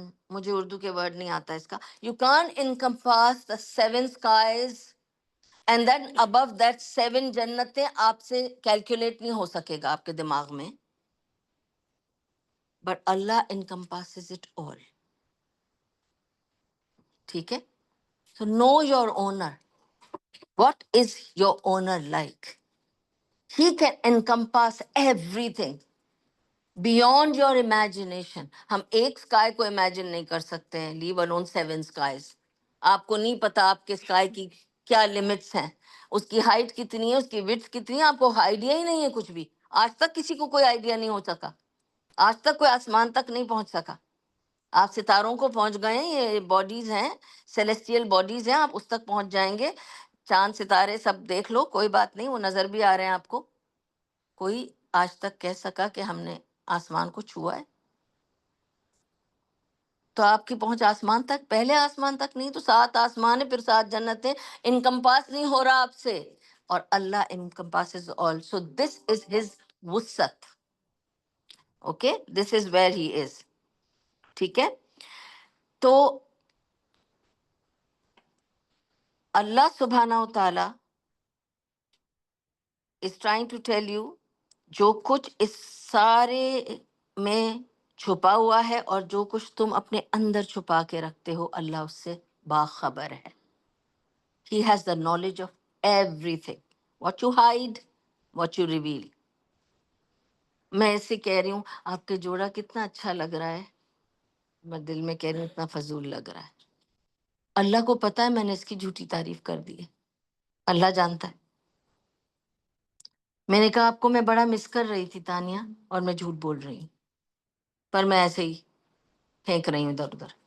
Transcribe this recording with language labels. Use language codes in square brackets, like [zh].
[ur] مجھے اردو کے ورڈ نہیں آتا اس کا، [en] you can't encompass the 7 skies and then above that 7 جنتیں [ur] آپ سے کیلکولیٹ نہیں ہو سکے گا آپ کے دماغ میں، [en] but Allah encompasses it all، [ur] ٹھیک ہے؟ [en] So know your owner. What is your owner like? He can encompass everything beyond your imagination. [ur] ہم ایک sky کو imagine نہیں کر سکتے ہیں، [en] leave alone 7 skies. [ur] آپ کو نہیں پتا آپ کے sky کی کیا limits ہیں، اس کی height کتنی ہے، اس کی width کتنی ہے، آپ کو آئیڈیا ہی نہیں ہے کچھ بھی. آج تک کسی کو کوئی آئیڈیا نہیں ہو سکا، آج تک کوئی آسمان تک نہیں پہنچ سکا. آپ ستاروں کو پہنچ گئے ہیں، یہ باڈیز ہیں، سیلیسٹیل باڈیز ہیں، آپ اس تک پہنچ جائیں گے. چاند ستارے سب دیکھ لو، کوئی بات نہیں، وہ نظر بھی آ رہے ہیں آپ کو. کوئی آج تک کہہ سکا کہ ہم نے آسمان کو چھوا ہے؟ تو آپ کی پہنچ آسمان تک، پہلے آسمان تک نہیں تو 7 آسمان ہے، پھر 7 جنتیں، انکمپاس نہیں ہو رہا آپ سے. اور [en] Allah encompasses all. So this is his وسعت. Okay, this is where he is. [ur] ٹھیک ہے؟ تو اللہ سبحانہ و تعالی [en] is trying to tell you [ur] جو کچھ اس سارے میں چھپا ہوا ہے اور جو کچھ تم اپنے اندر چھپا کے رکھتے ہو، اللہ اس سے باخبر ہے. [en] He has the knowledge of everything. What you hide, what you reveal. [ur] میں اسے کہہ رہی ہوں آپ کے جوڑا کتنا اچھا لگ رہا ہے، میں دل میں کہہ رہی ہوں اتنا فضول لگ رہا ہے. اللہ کو پتا ہے میں نے اس کی جھوٹی تعریف کر دی ہے، اللہ جانتا ہے. میں نے کہا آپ کو میں بڑا مس کر رہی تھی تانیہ، اور میں جھوٹ بول رہی ہوں، پر میں ایسے ہی پھینک رہی ہوں ادھر ادھر.